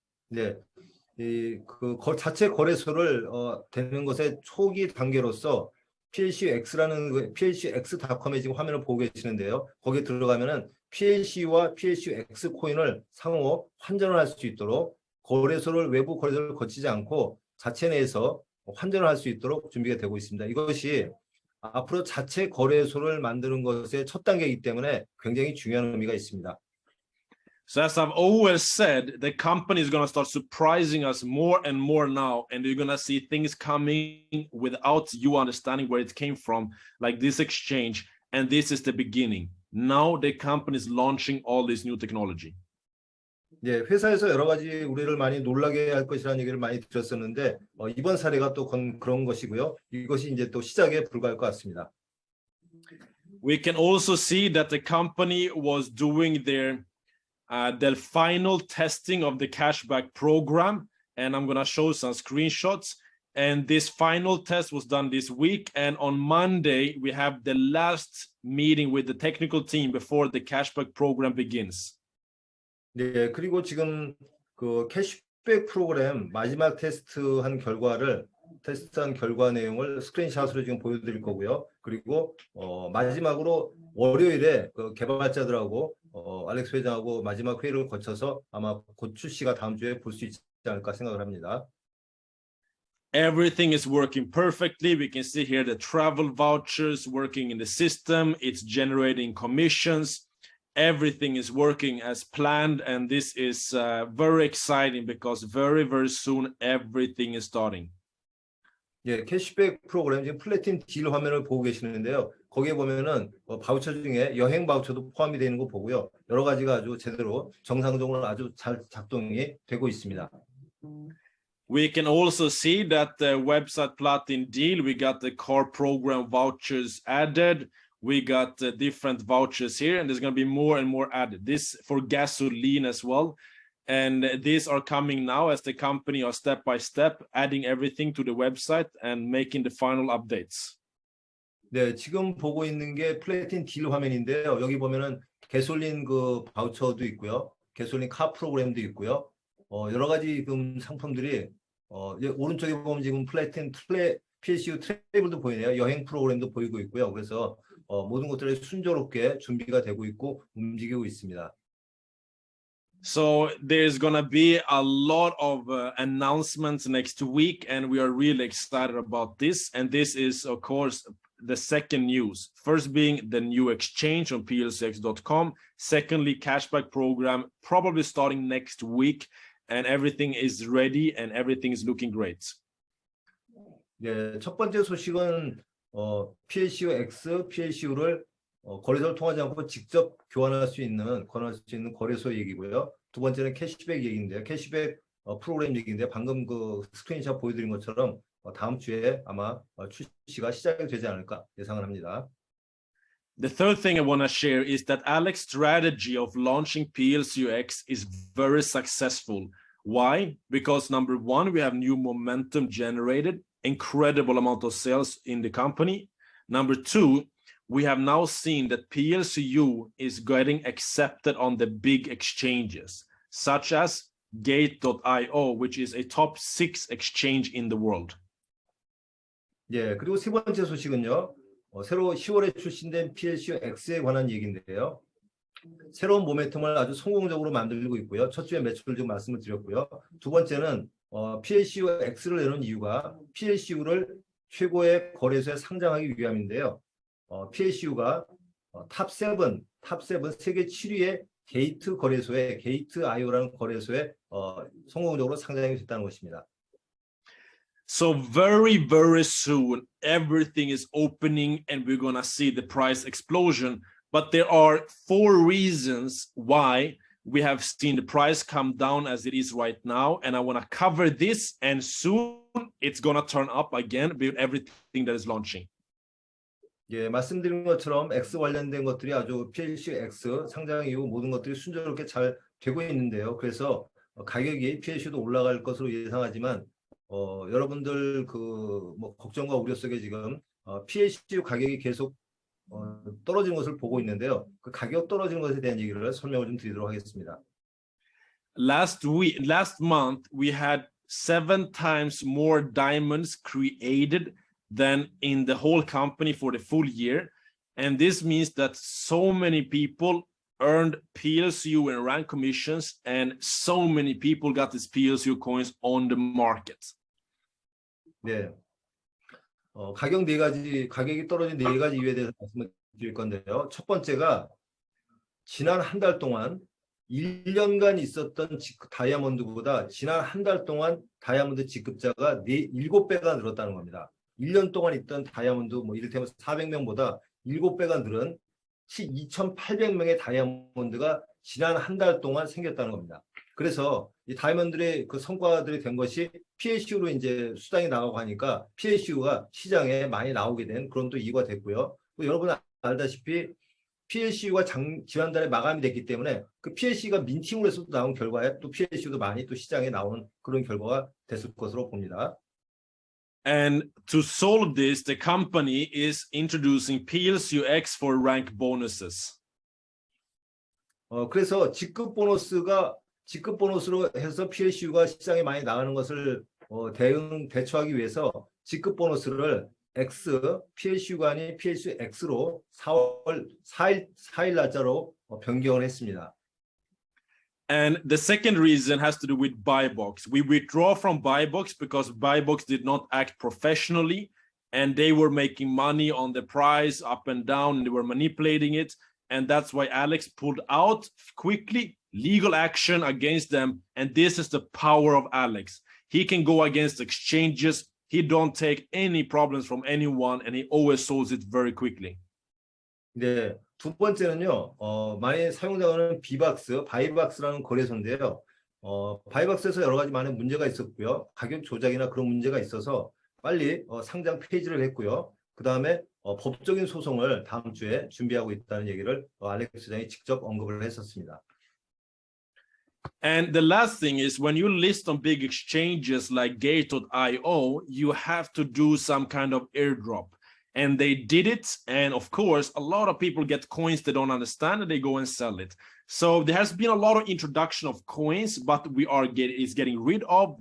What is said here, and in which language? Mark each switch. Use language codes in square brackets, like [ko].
[ko] 네, 그 자체 거래소를 되는 것의 초기 단계로서 PLCX라는 PLCX.com에 지금 화면을 보고 계시는데요. 거기에 들어가면은 PLC와 PLCX 코인을 상호 환전을 할 수 있도록 외부 거래소를 거치지 않고 자체 내에서 환전을 할 수 있도록 준비가 되고 있습니다. 이것이 앞으로 자체 거래소를 만드는 것의 첫 단계이기 때문에 굉장히 중요한 의미가 있습니다. [en] So as I've always said, the company is going to start surprising us more and more now, and you're going to see things coming without you understanding where it came from, like this exchange, and this is the beginning. Now the company is launching all this new technology. [ko] 예, 회사에서 여러 가지 우리를 많이 놀라게 할 것이라는 얘기를 많이 들었었는데 이번 사례가 또 그런 것이고요. 이것이 이제 또 시작에 불과할 것 같습니다. [en] We can also see that the company was doing their final testing of the cashback program, and I'm going to show some screenshots. And this final test was done this week, and on Monday we have the last meeting with the technical team before the cashback program begins. [ko] 네, 그리고 지금 그 캐시백 프로그램 마지막 테스트한 결과 내용을 스크린샷으로 지금 보여드릴 거고요. 그리고 마지막으로 월요일에 그 개발자들하고 알렉스 회장하고 마지막 회의를 거쳐서 아마 곧 출시가 다음 주에 볼 수 있지 않을까 생각을 합니다. [en] Everything is working perfectly. We can see here the travel vouchers working in the system. It's generating commissions. Everything is working as planned, and this is very exciting because very, very soon everything is starting. [ko] 예, 캐시백 프로그램 지금 플래틴 딜 화면을 보고 계시는데요. 거기에 보면은 바우처 중에 여행 바우처도 포함이 되는 거 보고요. 여러 가지가 아주 제대로 정상적으로 아주 잘 작동이 되고 있습니다. [en] We can also see that the website Platin deal, we got the car program vouchers added. We got different vouchers here, and there's going to be more and more added. This for gasoline as well. And these are coming now as the company are step by step adding everything to the website and making the final updates. [ko] 네, 지금 보고 있는 게 플래틴 딜 화면인데요. 여기 보면은 개솔린 그 바우처도 있고요. 개솔린 카 프로그램도 있고요. 여러 가지 지금 상품들이 오른쪽에 보면 지금 PSU 트래블도 보이네요. 여행 프로그램도 보이고 있고요. 그래서 모든 것들이 순조롭게 준비가 되고 있고 움직이고 있습니다. [en] So there's going to be a lot of announcements next week, and we are really excited about this. And this is, of course, the second news. First being the new exchange on plcx.com. Secondly, cashback program probably starting next week, and everything is ready and everything is looking great. [ko] 네, 첫 번째 소식은 PLCU X, PLCU를 거래소를 통하지 않고 직접 권할 수 있는 거래소 얘기고요. 두 번째는 캐시백 얘기인데요. 캐시백 프로그램 얘기인데 방금 그 스크린샷 보여드린 것처럼 다음 주에 아마 출시가 시작이 되지 않을까 예상을 합니다. [en] The third thing I want to share is that Alex's strategy of launching PLCUX is very successful. Why? Because number one, we have new momentum generated, incredible amount of sales in the company. Number two, we have now seen that PLCU is getting accepted on the big exchanges, such as Gate.io, which is a top 6 exchange in the world. [ko] 예, 그리고 세 번째 소식은요. 새로 10월에 출시된 PLCU X에 관한 얘기인데요. 새로운 모멘텀을 아주 성공적으로 만들고 있고요. 첫 주에 매출을 좀 말씀을 드렸고요. 두 번째는 PLCU X를 내놓은 이유가 PLCU를 최고의 거래소에 상장하기 위함인데요. PLCU가 탑7 세계 7위의 게이트 거래소에 Gate.io라는 거래소에 성공적으로 상장이 됐다는 것입니다. [en] So very, very soon, everything is opening and we're going to see the price explosion. But there are 4 reasons why we have seen the price come down as it is right now. And I want to cover this, and soon it's going to turn up again with everything that is launching. [ko] 예, 말씀드린 것처럼 X 관련된 것들이 아주 PLCU X 상장 이후 모든 것들이 순조롭게 잘 되고 있는데요. 그래서 가격이 PLCU도 올라갈 것으로 예상하지만 여러분들 뭐 걱정과 우려 속에 지금 PLCU 가격이 계속 떨어지는 것을 보고 있는데요. 그 가격 떨어지는 것에 대한 얘기를 설명을 좀 드리도록 하겠습니다. [en] Last month, we had 7 times more diamonds created than in the whole company for the full year. And this means that so many people earned PLCU and rank commissions, and so many people got these PLCU coins on the market. [ko] 네. 가격이 떨어진 4가지 이유에 대해서 말씀을 드릴 건데요. 첫 번째가 지난 한 달 동안 1년간 있었던 다이아몬드보다 지난 한 달 동안 다이아몬드 지급자가 7배가 늘었다는 겁니다. 1년 동안 있던 다이아몬드, 뭐 이를테면 400명보다 7배가 늘은 2,800명의 다이아몬드가 지난 한 달 동안 생겼다는 겁니다. 그래서 이 다이아몬드의 그 성과들이 된 것이 PLCU로 이제 수당이 나가고 하니까 PLCU가 시장에 많이 나오게 된 그런 또 이유가 됐고요. 또 여러분 알다시피 PLCU가 지난달에 마감이 됐기 때문에 그 PLCU가 민팅으로 해서 나온 결과에 또 PLCU도 많이 또 시장에 나오는 그런 결과가 됐을 것으로 봅니다. [en] And to solve this, the company is introducing PLCUX for rank bonuses. [ko] 그래서 직급 보너스로 해서 PLCU가 시장에 많이 나가는 것을 대처하기 위해서 직급 보너스를 PLCU가 아닌 PLCUX로 4월 4일 날짜로 변경을 했습니다. [en] And the second reason has to do with Buybox. We withdraw from Buybox because Buybox did not act professionally, and they were making money on the price up and down, and they were manipulating it. And that's why Alex pulled out quickly, legal action against them. And this is the power of Alex. He can go against exchanges. he don't take any problems from anyone and he always solves it very quickly. [ko] 네, 두 번째는요, 많이 사용당하는 비박스, 바이박스라는 거래소인데요. 바이박스에서 여러 가지 많은 문제가 있었고요. 가격 조작이나 그런 문제가 있어서 빨리 상장 폐지를 했고요. 그 다음에 법적인 소송을 다음 주에 준비하고 있다는 얘기를 알렉스 장이 직접 언급을 했었습니다. [en] And the last thing is when you list on big exchanges like Gate.io, you have to do some kind of airdrop. And they did it. And of course, a lot of people get coins they don't understand and they go and sell it. So there has been a lot of introduction of coins, but it's getting rid of.